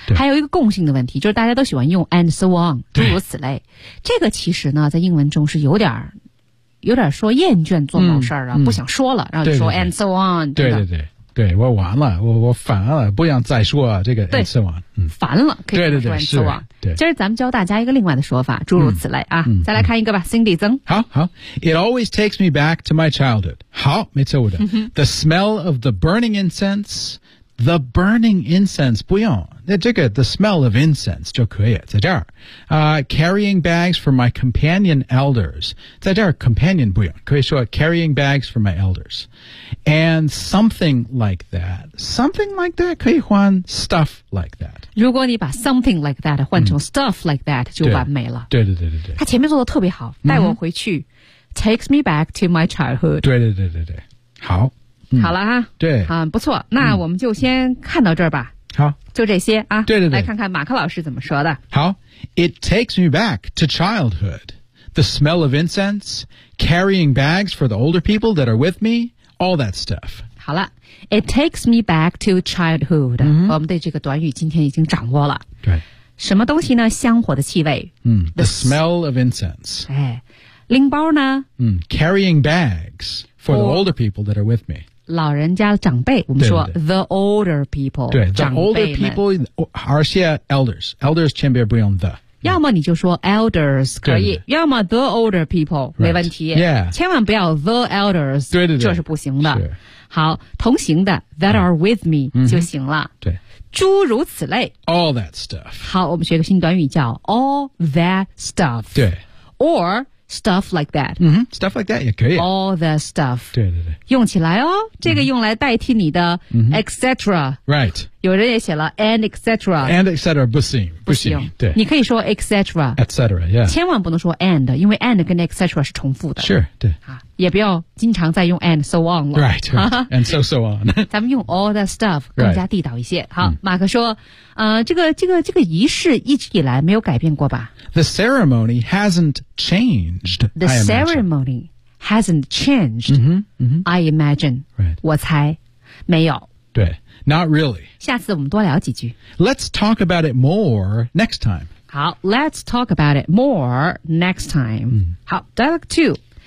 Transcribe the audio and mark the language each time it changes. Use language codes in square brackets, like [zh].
[zh] 还有一个共性的问题就是大家都喜欢用 and so on 诸如此类这个其实呢在英文中是有点说厌倦做某事儿啊、嗯、不想说了、嗯、 [en] 然后就说 and so on [zh] 对对对对，我完了，我烦了，不想再说这个 and so on。烦了，可以说 and so on。对，今儿咱们教大家一个另外的说法，诸如此类啊。再来看一个吧，心地增。 [en] 好 ，It always takes me back to my childhood。好，没错的。 The smell of the burning incense。 The burning incense, 不用，那这个 the smell of incense 就可以，在这儿。 Carrying bags for my companion elders, 在这儿 companion 不用，可以说 carrying bags for my elders. And something like that, 可以换 stuff like that. [zh] 如果你把 something like that 换成 stuff like that 就完美了。对。他前面做的特别好，带我回去。 Takes me back to my childhood. 对。好。好了哈，对，不错，那我们就先看到这儿吧。好，就这些啊。对，来看看马克老师怎么说的。 [en] 好 ，It takes me back to childhood. The smell of incense, carrying bags for the older people that are with me, all that stuff. [zh] 好了 ， It takes me back to childhood.、我们对这个短语今天已经掌握了。对，什么东西呢？香火的气味。 [en] The smell of incense. [zh] 哎，拎包呢？ [en] Carrying bags. For the older people that are with me. [zh] 老人家长辈我们说 the older people. [en] 对 the older people, 而且 elders. Elders 前边不用 the. [zh] 要么你就说 elders 可以要么 the older people, 没问题。千万不要 the elders, 这是不行的。好同行的 that are with me, 就行了。对。诸如此类。 [en] All that stuff. [zh] 好我们学个新短语叫 all that stuff. 对。 [en] Or,Stuff like that. [zh] Stuff like that 也可以。 [en] All the stuff. [zh] 对。用起来哦，这个用来代替你的 etc. [en] Right. [zh] 有人也写了 and etc. And etc. 不行。对。你可以说 etc. [en] Etc. Yeah. [zh] 千万不能说 and, 因为 and 跟 etc. 是重复的。 [en] Sure. 对。 [zh] 也不要经常再用 and so on 了。 [en] Right. And so on. [zh] 咱们用 all the stuff 更加地道一些。好，马克说，这个仪式一直以来没有改变过吧？ [en] The ceremony hasn't changed. The ceremony hasn't changed. I imagine. Right. [zh] 我猜没有。 [en] 对 not really. [zh] 下次我们多聊几句。 [en] Let's talk about it more next time. 好 let's talk about it more next time.、好 dialogue two.